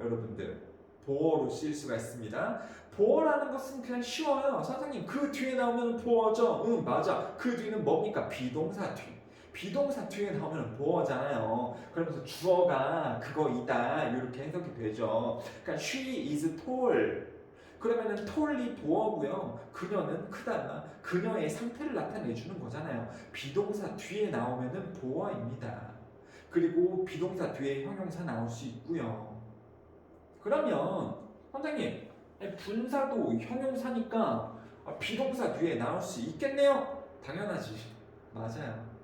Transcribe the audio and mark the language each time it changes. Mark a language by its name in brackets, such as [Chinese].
[Korean] 여러분들 보어로 쓰일 수가 있습니다. 보어라는 것은 그냥 쉬워요. 선생님 그 뒤에 나오면 보어죠. 응 맞아. 그 뒤는 뭡니까? 비동사 뒤. 비동사 뒤에 나오면 보어잖아요. 그러면서 주어가 그거이다 이렇게 해석이 되죠. 그러니까 [English] she is tall. [Korean] 그러면은 tall이 보어고요. 그녀는 크다. 그녀의 상태를 나타내주는 거잖아요. 비동사 뒤에 나오면은 보어입니다. 그리고 비동사 뒤에 형용사 나올 수 있고요. 그러면 선생님 분사도 형용사니까 비동사 뒤에 나올 수 있겠네요. 당연하지. 맞아요.